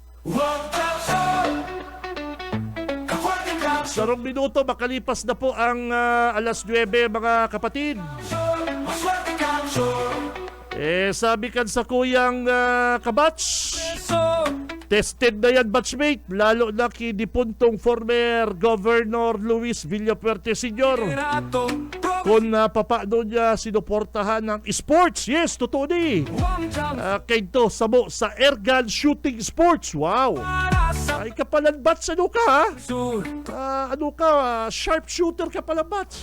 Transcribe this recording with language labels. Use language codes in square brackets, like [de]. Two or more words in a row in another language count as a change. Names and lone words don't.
[bik] Sarong minuto, makalipas na po ang alas 9 mga kapatid. Sabi kan sa kuyang kabatch, tested na yan batchmate, lalo na kinipuntong former Governor Luis Villafuerte Sr. [tl] Kung papaano niya sinuportahan ng sports. [bik] Yes, totoo ni. Kaito sa [en] airgun shooting sports. [bik] Wow. Ay ka palang batch, ano ka ha? [en] Sharp shooter [bik] ka palang batch.